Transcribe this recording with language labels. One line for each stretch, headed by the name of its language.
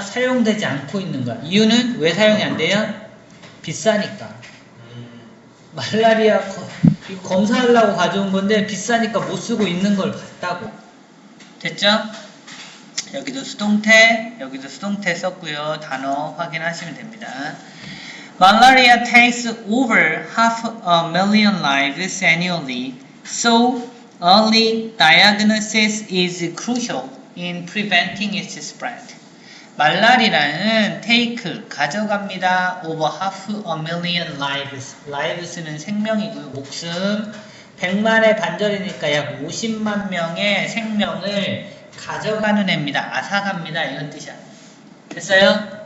Korean: 사용되지 않고 있는 거야. 이유는 왜 사용이 안 돼요? 비싸니까. 말라리아 이거 검사하려고 가져온 건데 비싸니까 못 쓰고 있는 걸 봤다고. 됐죠? 여기도 수동태, 여기도 수동태 썼고요. 단어 확인하시면 됩니다.
English: Malaria takes over 500,000 lives annually, so early diagnosis is crucial in preventing its spread.
Korean: 말라리아는 take, 가져갑니다.
English: over 500,000 lives.
Korean: lives는 생명이고요. 목숨. 100만의 반절이니까 약 50만 명의 생명을 가져가는 애입니다. 앗아갑니다. 이런 뜻이야. 됐어요?